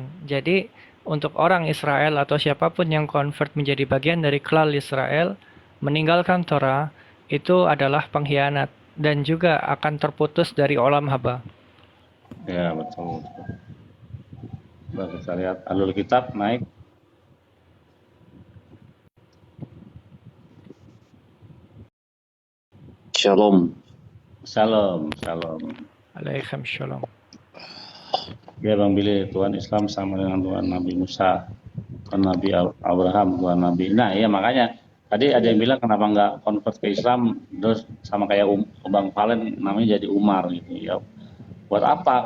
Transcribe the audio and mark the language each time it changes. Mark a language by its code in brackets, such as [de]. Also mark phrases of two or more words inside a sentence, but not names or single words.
[id] Jadi untuk orang Israel atau siapapun yang convert menjadi bagian dari [he] כלל ישראל, [id] meninggalkan Torah itu adalah pengkhianat dan juga akan terputus dari [he] עולם הבא. [id] Ya betul. Nah, kita lihat alur kitab naik. Shalom. [he] שלום, שלום. עליכם שלום. [id] Ya Bang Billy, Tuhan Islam sama dengan Tuhan Nabi Musa, Tuhan Nabi Abraham, Tuhan Nabi. Nah ya makanya tadi ada yang bilang kenapa nggak convert ke Islam terus sama kayak Bang Valen namanya jadi Umar gitu ya. Buat apa?